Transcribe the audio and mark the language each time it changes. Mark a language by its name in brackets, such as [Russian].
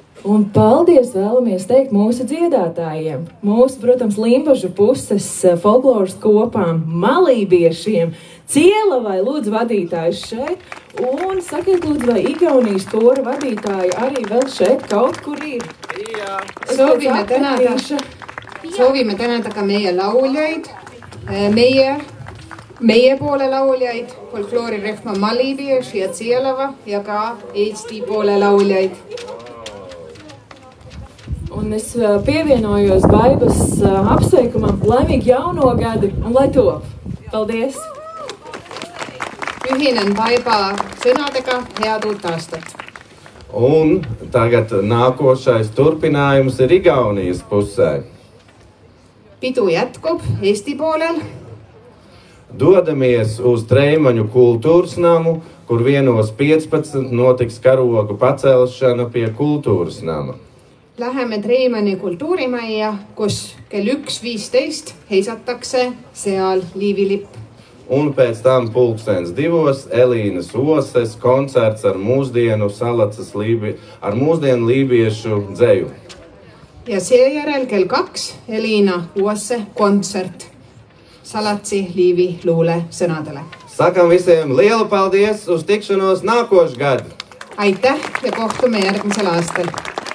[Latvian] Un paldies vēlamies teikt mūsu dziedātājiem, mūsu, protams, Limbažu puses folkloras kopām, malībiešiem, Cielavai, lūdzu, vadītājs šeit, un sakiet, lūdzu, vai Igaunijas kora vadītāji arī vēl šeit kaut kur ir? Jā. [Estonian] Soovime tänada ka meie lauljaid, meie poole lauljaid, folkloorirühma Malībieši ja Cielava ja ka Eesti poole lauljaid. [Latvian] Un es pievienojos Baibas apsveikumam, laimīgi jauno gadu un lai top. Paldies! [Estonian] Ühinen Baiba sõnadega head uut aastat. [Latvian] Un tagad nākošais turpinājums ir Igaunijas pusē. [Estonian] Pidu jätkub Eesti poolel. [Latvian] Dodamies uz Treimaņu kultūras namu, kur 1:15 notiks karogu pacelšana pie kultūras nama. [Estonian] Läheme Treimani kultuurimajja, kus kell 1:15 heisatakse seal liivilipp. [Latvian] Un pēc tam 2:00 Elīnas Oses koncerts ar mūsdienu lībiešu dzeju. [Estonian] Ja seejärel kell 2 Elīna Ose kontsert Salatsi Liivi luule sõnadele. [Latvian] Sakam visiem lielu paldies, uz tikšanos nākošu gadu! [Estonian] Aitäh ja kohtume järgmisel aastal!